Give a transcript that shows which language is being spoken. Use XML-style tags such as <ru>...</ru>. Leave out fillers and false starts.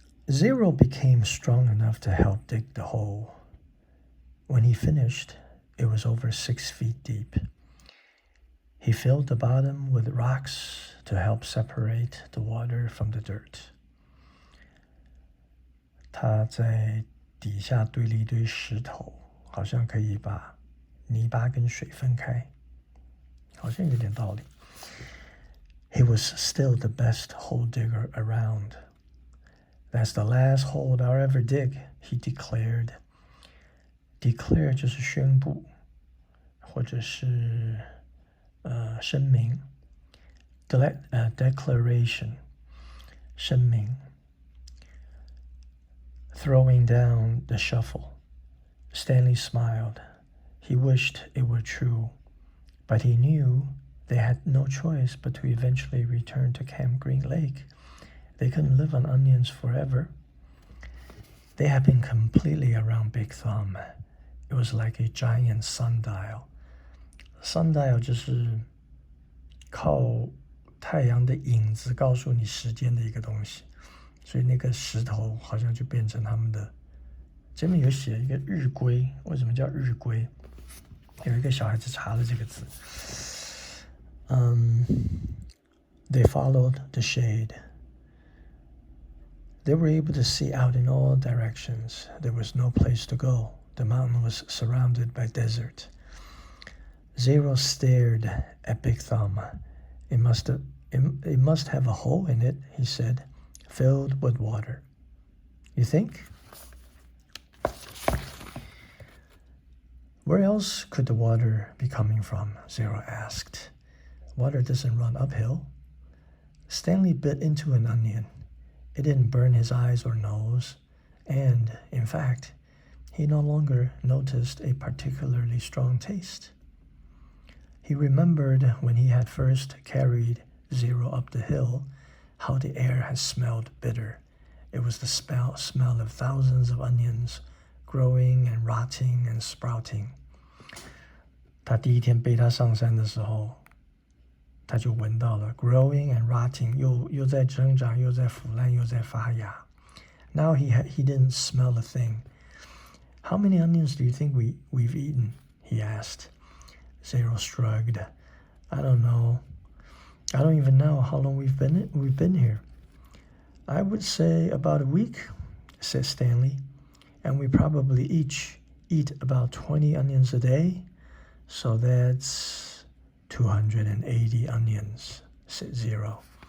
<en>Zero became strong enough to help dig the hole. When he finished, it was over 6 feet deep. He filled the bottom with rocks to help separate the water from the dirt.</en> <zh>他在底下堆了一堆石头，好像可以把泥巴跟水分开，好像有点道理。</zh> <en>He was still the best hole digger around. That's the last hole I'll ever dig, he declared.</en> <zh>Declare 就是宣布，或者是声明。 Declaration 声明。</zh> <en>Throwing down the shovel. Stanley smiled. He wished it were true, but he knew they had no choice but to eventually return to Camp Green Lake. They couldn't live on onions forever. They had been completely around Big Thumb. It was like a giant sundial.</en> <zh>Sundial 就是靠太阳的影子告诉你时间的一个东西，所以那个石头好像就变成他们的。这边有写一个日晷，为什么叫日晷？有一个小孩子查了这个字。</zh> <en>They followed the shade. They were able to see out in all directions. There was no place to go. The mountain was surrounded by desert. Zero stared at Big Thumb. It must have a hole in it, he said, filled with water. You think? Where else could the water be coming from? Zero asked. Water doesn't run uphill. Stanley bit into an onion. It didn't burn his eyes or nose, and, in fact, he no longer noticed a particularly strong taste. He remembered when he had first carried Zero up the hill, how the air had smelled bitter. It was the smell of thousands of onions, growing and rotting and sprouting.</en> <zh>他第一天背他上山的时候，他就闻到了</zh> <en>growing and rotting</en> <zh>又在增长又在腐烂又在发芽。</zh> <en>Now he didn't smell a thing. How many onions do you think we've eaten? He asked. Zero shrugged. I don't know. I don't even know how long we've been here. I would say about a week, said Stanley, and we probably each eat about 20 onions a day, so that's 280 onions, said Zero.</en>